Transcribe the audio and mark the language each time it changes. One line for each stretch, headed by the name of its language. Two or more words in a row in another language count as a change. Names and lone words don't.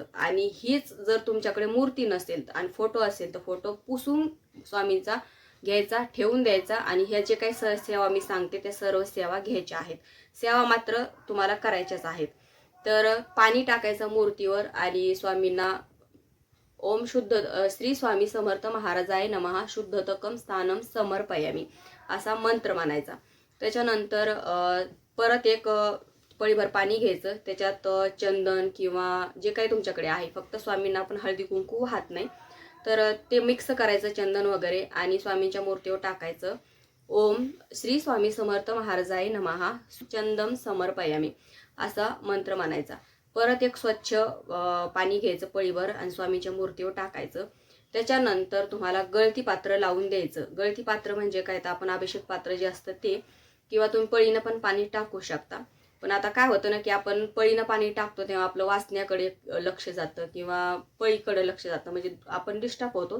Marathi: आणि हीच जर तुमच्याकडे मूर्ती नसेल आणि फोटो असेल तर फोटो पुसून स्वामींचा घ्यायचा, ठेवून द्यायचा. आणि ह्या जे काही सेवा मी सांगते त्या सर्व सेवा घ्यायच्या आहेत. सेवा मात्र तुम्हाला करायच्याच आहेत. तर पाणी टाकायचं मूर्तीवर आणि स्वामींना
Sanskrit: ओम शुद्ध श्री स्वामी समर्थ महाराजाय नमः शुद्धतकम स्थानम समर्पयामी
Marathi: असा मंत्र म्हणायचा. त्याच्यानंतर परत एक पळीभर पाणी घ्यायचं. त्याच्यात चंदन किंवा जे काही तुमच्याकडे आहे, फक्त स्वामींना आपण हळदी कुंकू वाहत नाही. तर ते मिक्स करायचं चंदन वगैरे आणि स्वामींच्या मूर्तीवर टाकायचं.
Sanskrit: ओम श्री स्वामी समर्थ महाराजाय नमः चंदम समर्पयामी
Marathi: असा मंत्र म्हणायचा. परत एक स्वच्छ पाणी घ्यायचं पळीभर आणि स्वामींच्या मूर्तीवर टाकायचं. त्याच्यानंतर तुम्हाला गळती पात्र लावून द्यायचं. गळती पात्र म्हणजे काय, तर आपण अभिषेक पात्र जे असतं ते, किंवा तुम्ही पळीनं पण पाणी टाकू शकता. पण आता काय होतं ना की आपण पळीनं पाणी टाकतो तेव्हा आपलं वासण्याकडे लक्ष जातं किंवा पळीकडे लक्ष जातं, म्हणजे आपण डिस्टर्ब होतो.